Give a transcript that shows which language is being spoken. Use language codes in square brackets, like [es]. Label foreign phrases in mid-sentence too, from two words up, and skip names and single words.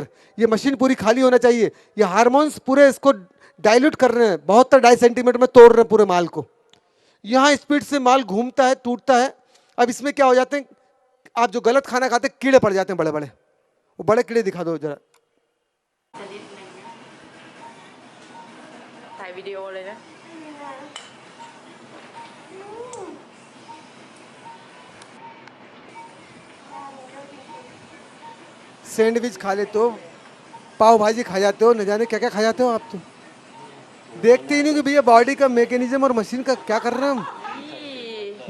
[hi] ये मशीन पूरी खाली होना चाहिए, ये हार्मोन्स पूरे इसको डाइल्यूट कर रहे हैं, 72 ढाई सेंटीमीटर में तोड़ रहे हैं पूरे माल को। यहाँ स्पीड से माल घूमता है, टूटता है। अब इसमें क्या हो जाते हैं, आप जो गलत खाना खाते हैं, कीड़े पड़ जाते हैं बड़े बड़े। वो बड़े कीड़े दिखा दो जरा। [th] ถ่ายวิดีโอเลยนะ [hi] सैंडविच खा लेते हो, पाव भाजी खा जाते हो, न जाने क्या क्या खा जाते हो आप। तो देखते ही नहीं कि भैया बॉडी का मैकेनिज्म और मशीन का क्या कर रहे हैं हम।